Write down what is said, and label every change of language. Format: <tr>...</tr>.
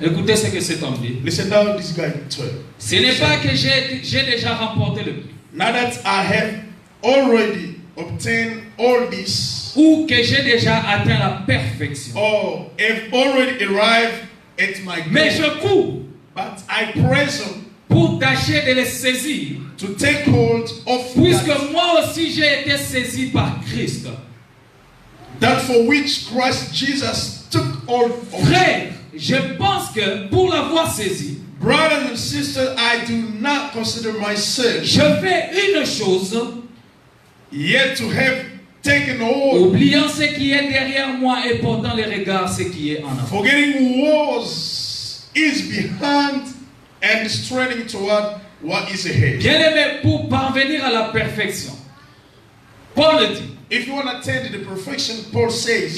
<fr>Écoutez ce que cet homme dit.</fr> <en>Listen down this guy 12.</en> <fr>Ce n'est pas que j'ai déjà remporté le prix.</fr> <en>Now that I have already obtained all this.</en> <fr>Ou que j'ai déjà atteint la perfection.</fr> <en>Oh, have already arrived at my goal.</en> <fr>Mais je cours.</fr> <en>But I press on.</en> <fr>Pour tâcher de les saisir.</fr> <en>To take hold of.</en> <fr>Puisque moi aussi j'ai été saisi par Christ.</fr> <en>That for which Christ Jesus took hold of me.</en> <fr>Frère, je pense que pour l'avoir saisi,</fr> <en>Brothers and sisters, I do not consider myself</en> <fr>je fais une chose,</fr> <en>yet to have taken hold,</en> <fr>oubliant ce qui est derrière moi et portant les regards ce qui est en avant.</fr> <en>forgetting was is behind and straining toward what is ahead.</en> <fr>Bien-aimé, pour parvenir à la perfection, Paul dit,</fr> <en>If you want to attain to the perfection, Paul says,</en>